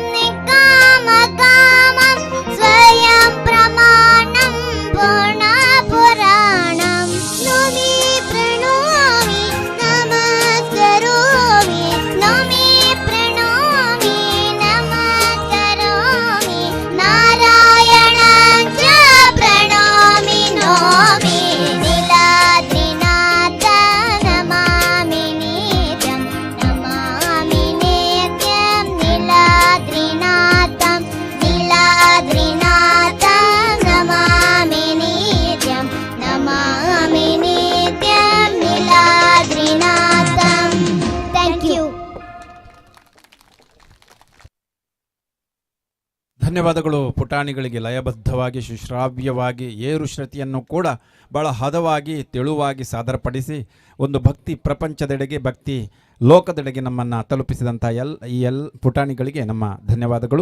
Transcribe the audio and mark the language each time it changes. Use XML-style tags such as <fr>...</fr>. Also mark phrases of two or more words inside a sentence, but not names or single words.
<sa>निकामकामं स्वयं प्रमाणं पूर्णपुराणं नौमि प्रणोमि नमस्करोमि नौमि प्रणोमि नमस्करोमि नारायणं च प्रणोमि नौमि लीलाद्रिनाथ नमामि नित्यं लीलाद्रिनाथं लीलाद्रिनाथं नमामि नित्यं लीलाद्रिनाथं</sa> <en>thank you.</en> <kn>ಧನ್ಯವಾದಗಳು ಪುಟಾಣಿಗಳಿಗೆ. ಲಯಬದ್ಧವಾಗಿ ಸುಶ್ರಾವ್ಯವಾಗಿ ಏರು ಶ್ರುತಿಯನ್ನು ಕೂಡ ಬಹಳ ಹದವಾಗಿ ತೆಳುವಾಗಿ ಸಾದರಪಡಿಸಿ ಒಂದು ಭಕ್ತಿ ಪ್ರಪಂಚದೆಡೆಗೆ ಭಕ್ತಿ ಲೋಕದೆಡೆಗೆ ನಮ್ಮನ್ನು ತಲುಪಿಸಿದಂಥ ಈ ಪುಟಾಣಿಗಳಿಗೆ ನಮ್ಮ ಧನ್ಯವಾದಗಳು.</kn>